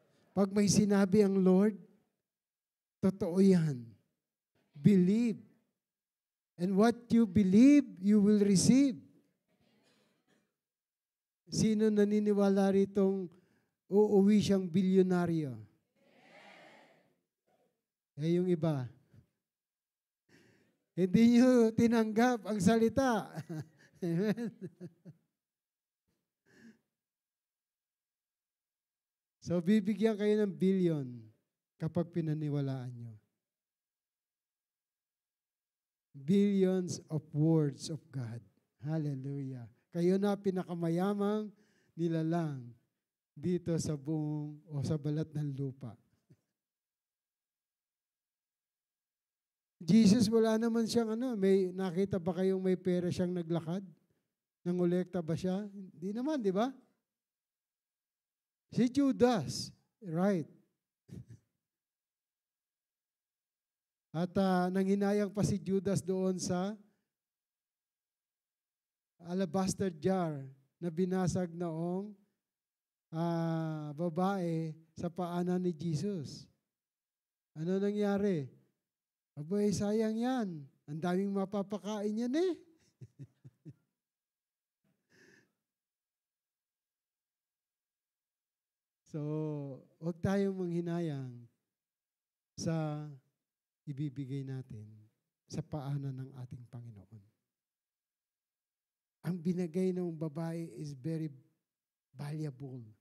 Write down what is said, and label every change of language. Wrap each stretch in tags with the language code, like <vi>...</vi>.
<tl>Pag may sinabi ang Lord, totoo yan.</tl> <en>Believe. And what you believe, you will receive.</en> <tl>Sino naniniwala ritong uuwi siyang bilyonaryo? Eh, yung iba. Hindi nyo tinanggap ang salita. Amen. So, bibigyan kayo ng billion kapag pinaniwalaan nyo.</tl> <en>Billions of words of God. Hallelujah.</en> <tl>Kayo na pinakamayamang nilalang dito sa buong o sa balat ng lupa. Jesus, wala naman siyang may nakita ba kayong may pera siyang naglakad? Nangolekta ba siya? Hindi naman, di ba? Si Judas, right. At nanghinayang pa si Judas doon sa alabaster jar na binasag noong babae sa paanan ni Jesus. Ano nangyari? Abay, sayang yan. Ang daming mapapakain yan eh. So, huwag tayong manghinayang sa ibibigay natin sa paanan ng ating Panginoon. Ang binigay ng babae</tl> <en>is very valuable.</en>